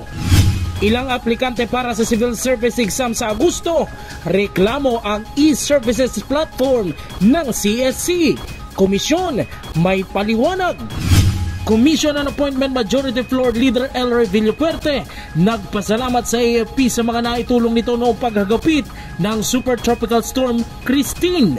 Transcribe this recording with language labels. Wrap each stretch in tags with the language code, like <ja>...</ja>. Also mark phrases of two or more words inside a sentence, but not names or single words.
<tl>Ilang aplikante para sa civil service exam sa Agosto. Reklamo ang e-services platform ng CSC. Komisyon may paliwanag. Commission on Appointment Majority Floor Leader Elroy Villapuerte nagpasalamat sa AFP sa mga naitulong nito noong paghagapit ng Super Tropical Storm Christine.</tl>